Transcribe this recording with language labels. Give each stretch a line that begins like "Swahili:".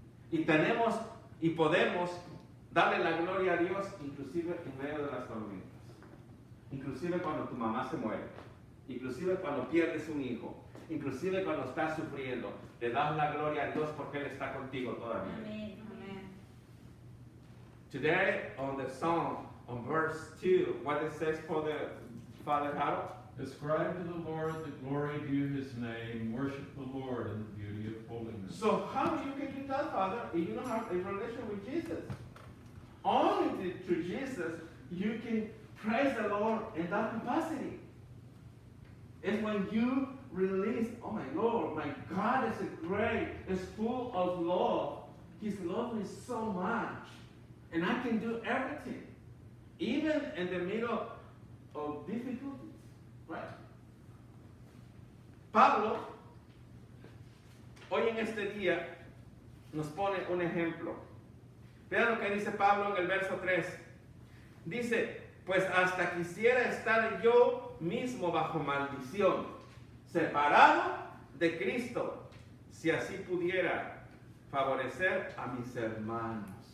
Spanish: Y tenemos y podemos darle la gloria a Dios inclusive en medio de las tormentas. Inclusive cuando tu mamá se muere. Inclusive cuando pierdes un hijo. Inclusive cuando estás sufriendo. Le das la gloria a Dios porque Él está contigo todavía. Amén. Amén.
English: Today on the song, on verse 2, what it says for the Father Harold? Ascribe to the Lord the glory due his name. Worship the Lord in the beauty of holiness. So how can you do that, Father, if you don't have a relation with Jesus? Only through Jesus you can praise the Lord in that capacity. It's when you release, oh my Lord, my God is great, is full of love. He's loved me so much. And I can do everything. Even in the middle of difficulties. Right?
Spanish: Pablo, hoy en este día, nos pone un ejemplo. Vean lo que dice Pablo en el verso 3. Dice, pues hasta quisiera estar yo mismo bajo maldición, separado de Cristo, si así pudiera favorecer a mis hermanos.